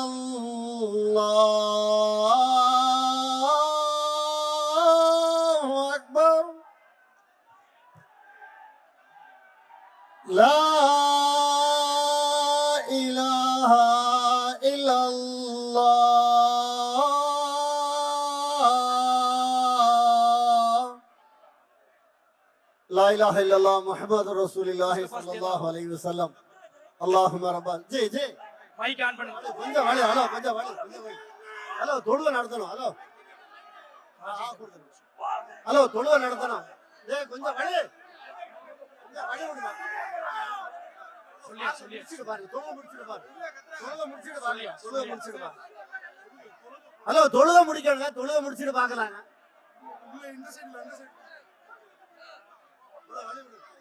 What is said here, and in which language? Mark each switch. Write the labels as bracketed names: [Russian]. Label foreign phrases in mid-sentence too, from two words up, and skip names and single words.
[Arabic] الله أكبر لا إله إلا الله لا إله إلا الله محمد رسول الله صلى الله عليه وسلم اللهم ربنا جي جي [Tamil] மைக் ஆன் பண்ணுங்க. கொஞ்சம் வழி ஹலோ கொஞ்சம் வழி ஹலோ தொழுவ நடத்தணும் ஹலோ ஹலோ தொழுவ நடத்தணும் ஏய் கொஞ்சம் வழி விடுங்க சொல்லி சொல்லி முடிச்சிடு பாருங்க தொழுவ முடிச்சிடு பாருங்க தொழுவ முடிச்சிடு பாருங்க தொழுவ முடிச்சிடு பாருங்க ஹலோ தொழுவ முடிக்கணுங்க தொழுவ முடிச்சிடு பார்க்கலாங்க இந்த சைடுல அந்த சைடு வழி விடுங்க